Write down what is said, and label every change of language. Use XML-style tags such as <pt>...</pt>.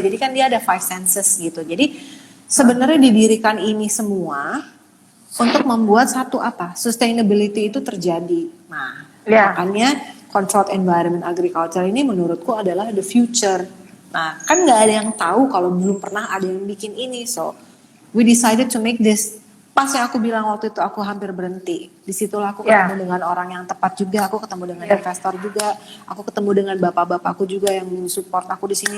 <id>Jadi kan dia ada</id> <en>five senses</en> <id>gitu. Jadi sebenarnya didirikan ini semua untuk membuat satu apa? Sustainability itu terjadi. Nah, makanya controlled environment agriculture ini menurutku adalah</id> <en>the future.</en> <id>Nah, kan nggak ada yang tahu kalau belum pernah ada yang bikin ini.</id> <en>So, we decided to make this.</en> <id>Pas yang aku bilang waktu itu aku hampir berhenti. Disitulah aku ketemu dengan orang yang tepat juga. Aku ketemu dengan investor juga. Aku ketemu dengan bapak-bapakku juga yang support aku di sini.</id>